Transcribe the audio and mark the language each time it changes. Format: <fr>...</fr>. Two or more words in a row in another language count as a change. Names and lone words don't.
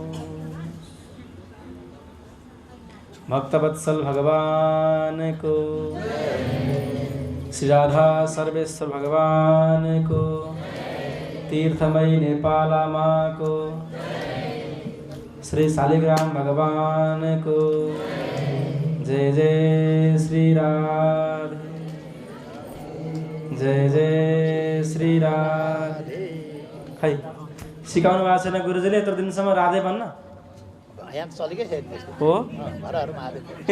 <ne>भक्तवत्सल भगवान को श्री राधा सर्वेश्वर भगवान को तीर्थमयी नेपाला माँ को श्री शालिग्राम भगवान को जय जय श्री राधे जय जय श्री राधे। खै सिकाउनु भएको छैन गुरुजीले यत्रो दिनसम्म राधे भन्न। यहाँ चलेकै छैन त्यस्तो हो घरहरू महादेव</ne>